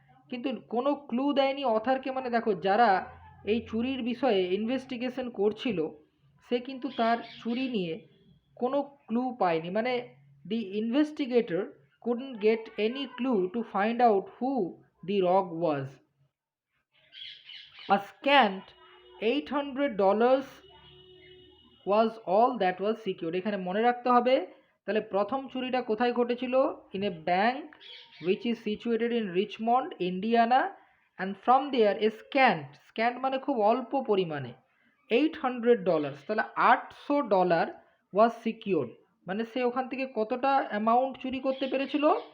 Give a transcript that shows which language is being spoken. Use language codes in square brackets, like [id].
[bn] কিন্তু কোনো ক্লু দেয়নি অথরকে, মানে দেখো যারা এই চুরির বিষয়ে ইনভেস্টিগেশন করছিল সে কিন্তু তার চুরি নিয়ে কোনো ক্লু পায়নি, মানে [en] The investigator couldn't get any clue to find out who the rogue was. A scant $800 was all that was secured. [bn] এখানে মনে রাখতে হবে, তাহলে প্রথম চুরিটা কোথায় ঘটেছিল? [en] in a bank which is situated in Richmond, Indiana, and from there a scant [bn] মানে খুব অল্প পরিমাণে, [en] $800, তাহলে $800 was secured, [bn] মানে সে ওখান থেকে কতটা অ্যামাউন্ট চুরি করতে পেরেছিল?